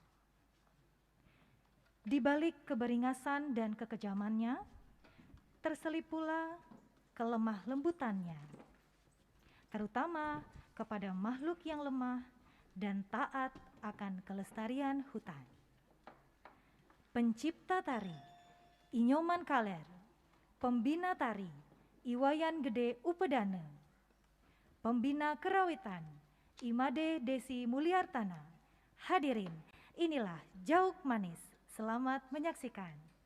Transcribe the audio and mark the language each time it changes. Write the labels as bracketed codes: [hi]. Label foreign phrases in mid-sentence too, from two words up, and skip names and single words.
[id] Di balik keberingasan dan kekejamannya, terselip pula kelemah lembutannya, terutama kepada makhluk yang lemah dan taat akan kelestarian hutan. Pencipta tari, Inyoman Kaler, pembina tari, Iwayan Gede Upedane, pembina kerawitan, Imade Desi Mulyartana. Hadirin, inilah Jauk Manis. Selamat menyaksikan.